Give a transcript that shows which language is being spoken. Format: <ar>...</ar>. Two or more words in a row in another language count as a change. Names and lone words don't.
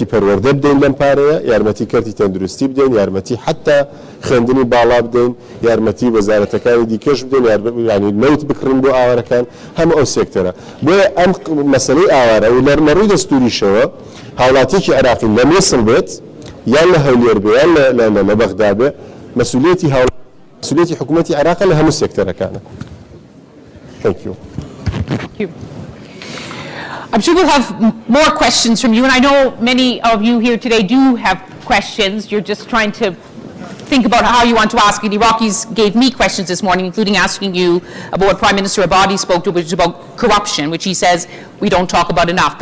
<ckb>پەروەردە بدەین لەم پارەیە یارمەتی کەرتی تەندروستی بدەین یارمەتی حتا خوێندنی باڵا بدەین یارمەتی وەزارەتەکانی دیکەش بدەین ینی نەوت بکڕین بۆ ئاوارەکان هەموو ئەو سێکتەرە بۆیە ئەم مەسەلەی ئاوارە و لەڕووی دەستوریشەوە هاوڵاتیەکی عێراقی لە مێسڵ بێت یان لە هەولێر بێ یان لە بەغدا بێ مەسئولیەتی حکوومەتی عێراق لە هەموو سێکتەرەکانە.</ckb> <en>Thank you. Thank you. I'm sure we'll have more questions from you, and I know many of you here today do have questions. You're just trying to think about how you want to ask it. Iraqis gave me questions this morning, including asking you about what Prime Minister Abadi spoke to, which is about corruption, which he says we don't talk about enough.</en>